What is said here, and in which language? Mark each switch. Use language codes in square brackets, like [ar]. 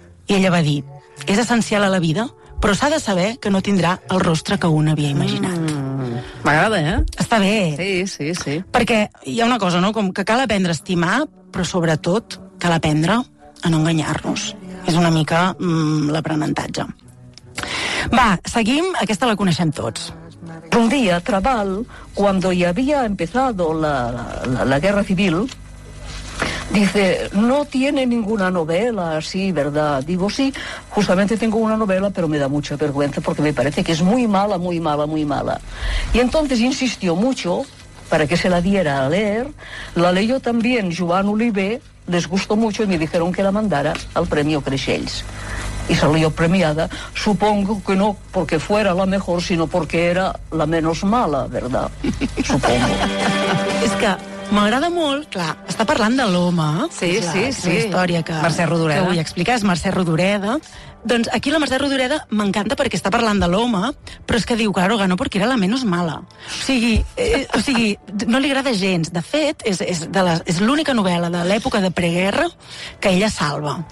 [ca] I ella va dir, és essencial a la vida, però s'ha de saber que no tindrà el rostre que un havia imaginat. M'agrada, eh? Està bé. Sí, sí, sí. Perquè hi ha una cosa, no? Com que cal aprendre a estimar, però sobretot cal aprendre a no enganyar-nos. És una mica l'aprenentatge. Va, seguim. Aquesta la coneixem tots. [es] Un dia, Trabal, cuando ya había empezado la guerra civil... Dice, no tiene ninguna novela así, ¿verdad? Digo, sí, justamente tengo una novela, pero me da mucha vergüenza porque me parece que es muy mala, muy mala, muy mala. Y entonces insistió mucho para que se la diera a leer. La leyó también Joan Oliver, les gustó mucho y me dijeron que la mandara al Premio Creixells. Y salió premiada, supongo que no porque fuera la mejor, sino porque era la menos mala, ¿verdad? Supongo. Es que... [ca] M'agrada molt, clar, està parlant de l'home, sí, és la, sí, és la història que, Mercè Rodoreda, que vull explicar, és Mercè Rodoreda. Doncs aquí la Mercè Rodoreda m'encanta perquè està parlant de l'home, però és que diu, [es] claro, ganó porque era la menos mala. [ca] O sigui, no li agrada gens. De fet, és l'única novel·la de l'època de preguerra que ella salva.